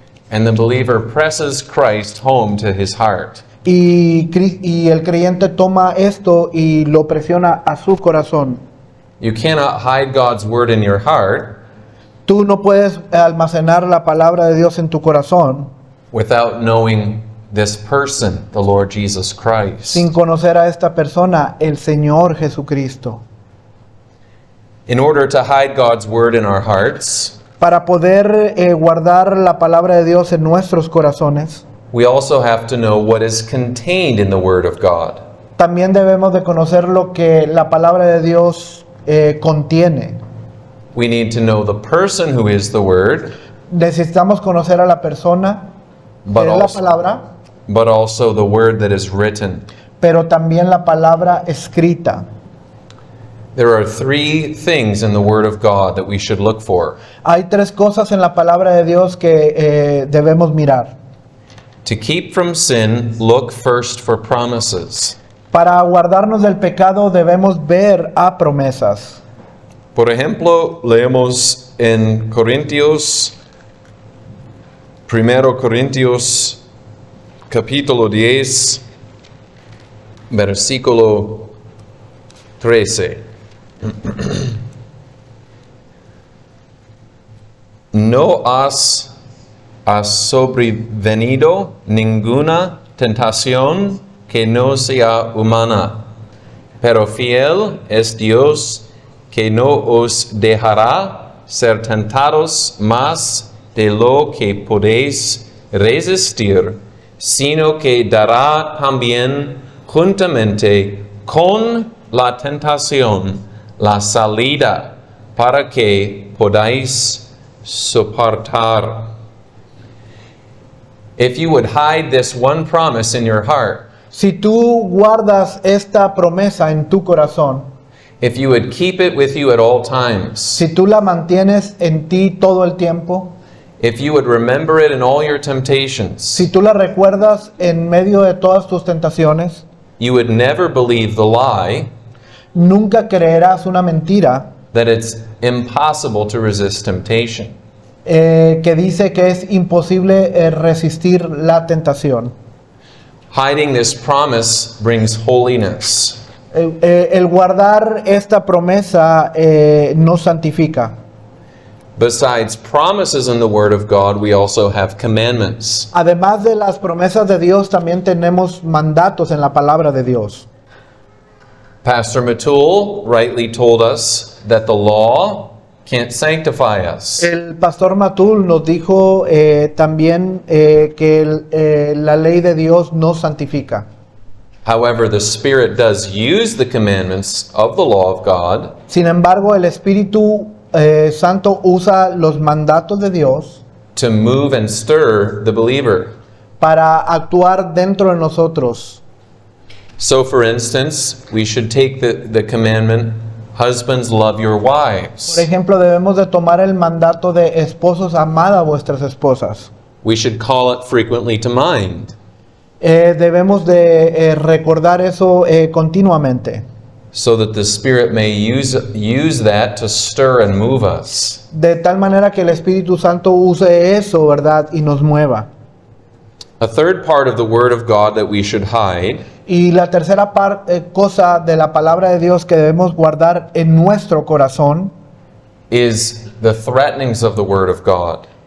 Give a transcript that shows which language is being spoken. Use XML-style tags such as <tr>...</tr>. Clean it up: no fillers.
<en>and the believer presses Christ home to his heart.</en> <es>Y el creyente toma esto y lo presiona a su corazón.</es> <en>You cannot hide God's word in your heart</en> <es>Tú no puedes almacenar la palabra de Dios en tu corazón</es> <en>without knowing this person, the Lord Jesus Christ.</en> <es>sin conocer a esta persona, el Señor Jesucristo.</es> <en>In order to hide God's word in our hearts,</en> <es>Para poder guardar la palabra de Dios en nuestros corazones,</es> <en>we also have to know what is contained in the word of God.</en> <es>también debemos de conocer lo que la palabra de Dios contiene.</es> <en>We need to know the person who is the word,</en> <es>Necesitamos conocer a la persona que</es> <en>but</en> <es>es la</es> <en>also,</en> <es>palabra,</es> <en>but also the word that is written.</en> <es>pero también la palabra escrita.</es> <en>There are three things in the word of God that we should look for.</en> <es>Hay tres cosas en la palabra de Dios que debemos mirar.</es> <en>To keep from sin, look first for promises.</en> <es>Para guardarnos del pecado debemos ver a promesas. Por ejemplo, leemos en Corintios, 1 Corintios, capítulo 10, versículo 13. No has sobrevenido ninguna tentación que no sea humana, pero fiel es Dios que no os dejará ser tentados más de lo que podéis resistir, sino que dará también juntamente con la tentación la salida para que podáis soportar.</es> <en>If you would hide this one promise in your heart,</en> <es>Si tú guardas esta promesa en tu corazón,</es> <en>if you would keep it with you at all times,</en> <es>si tú la mantienes en ti todo el tiempo,</es> <en>if you would remember it in all your temptations,</en> <es>si tú la recuerdas en medio de todas tus tentaciones,</es> <en>you would never believe the lie</en> <es>nunca creerás una mentira</es> <en>that it's impossible to resist temptation.</en> <es>que dice que es imposible resistir la tentación.</es> <en>Hiding this promise brings holiness.</en> <es>El guardar esta promesa nos santifica.</es> <en>Besides promises in the Word of God, we also have commandments.</en> <es>Además de las promesas de Dios, también tenemos mandatos en la palabra de Dios.</es> <en>Pastor Matul rightly told us that the law can't sanctify us.</en> <es>El pastor Matul nos dijo también que la ley de Dios nos santifica.</es> <en>However, the Spirit does use the commandments of the law of God</en> <es>Sin embargo, el Espíritu Santo usa los mandatos de Dios</es> <en>to move and stir the believer.</en> <es>para actuar dentro de nosotros.</es> <en>So, for instance, we should take the commandment, husbands, love your</en> <es>Por</es> <en>wives.</en> <es>ejemplo, debemos de tomar el mandato de esposos, amad a vuestras esposas.</es> <en>We should call it frequently to mind.</en> <es>Debemos de recordar eso continuamente,</es> <en>so that the Spirit may use that to stir and move us.</en> <es>de tal manera que el Espíritu Santo use eso, ¿verdad? Y nos mueva.</es> <en>A third part of the Word of God that we should hide</en> <es>Y la tercera cosa de la palabra de Dios que debemos guardar en nuestro corazón</es> <en>is the threatenings of the Word of God.</en>